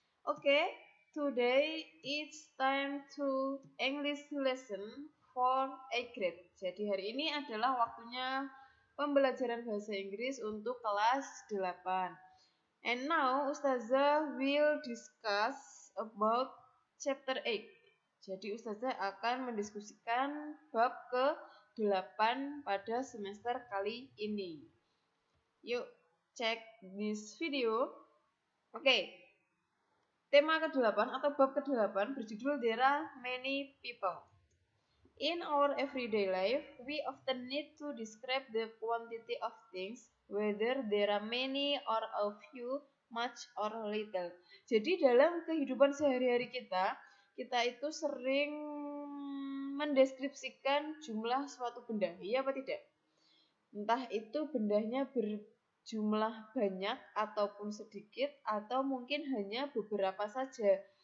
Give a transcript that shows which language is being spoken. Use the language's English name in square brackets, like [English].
[English] Oke, today it's time to English lesson for 8th grade. [Indonesian] Jadi hari ini adalah waktunya pembelajaran bahasa Inggris untuk kelas 8. [English] And now Ustazah will discuss about chapter 8. [Indonesian] Jadi Ustazah akan mendiskusikan bab ke-8 pada semester kali ini. Yuk, cek [English] this video. [Indonesian] Oke. Tema ke-8 atau bab ke-8 berjudul There are many people. [English] In our everyday life, we often need to describe the quantity of things, whether there are many or a few, much or little. [Indonesian] Jadi dalam kehidupan sehari-hari kita itu sering mendeskripsikan jumlah suatu benda, iya apa tidak? Entah itu bendanya jumlah banyak ataupun sedikit atau mungkin hanya beberapa saja.